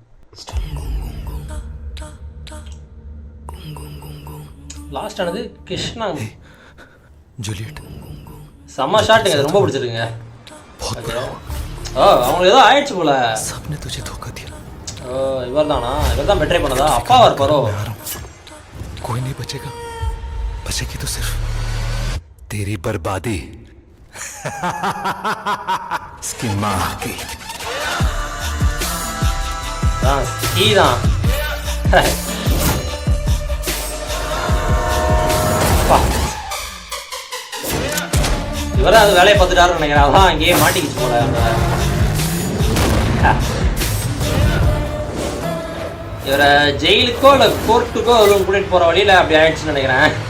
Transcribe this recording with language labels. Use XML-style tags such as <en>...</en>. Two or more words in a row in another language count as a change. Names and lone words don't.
<ta>லாஸ்ட் ஆனது கிருஷ்ணா ஜூலியட். செம்ம ஷாட்டுங்க, அது ரொம்ப பிடிச்சிருக்குங்க. அவங்களுக்கு ஏதோ ஆயிடுச்சு போல. இவர் தானா? இவர் தான் பெட்ரை பண்ணதா? அப்பாவா இருப்பாரோ?</ta> <hi>कोई नहीं बचेगा, बचेगी तो सिर्फ तेरी बर्बादी. इसकी माँ की</hi> <ta>தான் இவரை அது வேலையை பார்த்துட்டாருன்னு நினைக்கிறேன். அதான் அங்கேயே மாட்டிக்கிச்சு போல. இவரை ஜெயிலுக்கோ இல்லை கோர்ட்டுக்கோ எதுவும் கூட்டிகிட்டு போகிற வழியில் அப்படி ஆயிடுச்சுன்னு நினைக்கிறேன்.</ta>